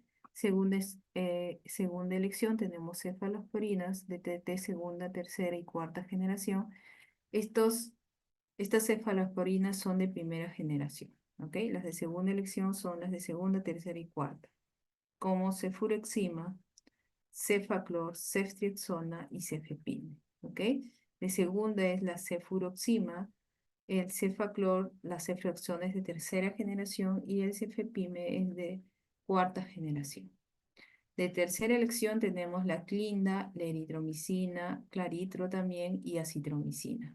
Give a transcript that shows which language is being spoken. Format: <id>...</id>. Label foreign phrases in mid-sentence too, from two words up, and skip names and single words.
<es>Segunda elección tenemos cefalosporinas de segunda, tercera y cuarta generación. Estos Estas cefalosporinas son de primera generación, ¿ok? Las de segunda elección son las de segunda, tercera y cuarta, como cefurexima, cefaclor, ceftriaxona y cefepime, ¿ok? De segunda es la cefuroxima, el cefaclor, la ceftriaxona es de tercera generación y el cefepime es de cuarta generación. De tercera elección tenemos la clinda, la eritromicina, claritro también y acitromicina.</es>